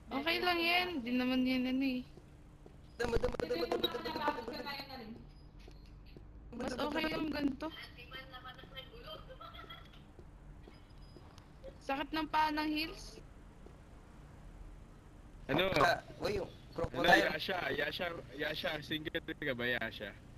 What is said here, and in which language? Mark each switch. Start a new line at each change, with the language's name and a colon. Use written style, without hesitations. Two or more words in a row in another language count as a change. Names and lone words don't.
Filipino: Okay lang yan. Di naman yan ano eh. Dama, dama, dama, dama, dama, dama, dama, dama. Mas okay yung ganito. Sakit ng paa ng heels. Ano? Uy, yung Ano, crocodile. Yasha, single ka ba, Yasha?